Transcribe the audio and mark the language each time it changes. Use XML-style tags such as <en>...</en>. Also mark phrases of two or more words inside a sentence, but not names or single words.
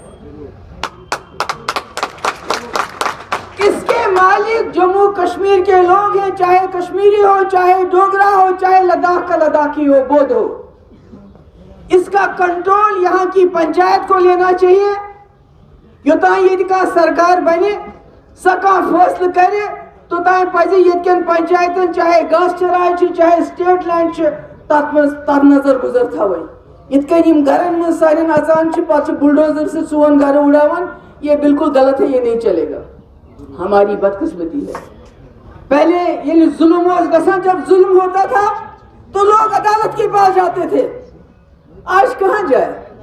<hi>इसके मालिक जम्मू कश्मीर के लोग हैं चाहे कश्मीरी हो चाहे डोगरा हो चाहे लद्दाख का लद्दाखी हो बौद्ध हो इसका कंट्रोल यहाँ की पंचायत को लेना चाहिए</hi> <ks>योतान ये का सरकार बने सका फैसला करे तो तान पजे यन पंचायतन चाहे घास चराय चाहे स्टेट लैंड तथ नजर गुजर थवन इन गरन में सारे अचान पे बुलडोजर से सोन घर उड़ावन</ks> <hi>ये बिल्कुल गलत है, ये नहीं चलेगा। हमारी बदकिस्मती है पहले ये जुल्म जब जुल्म होता था तो लोग अदालत के पास जाते थे, आज कहां जाए।</hi>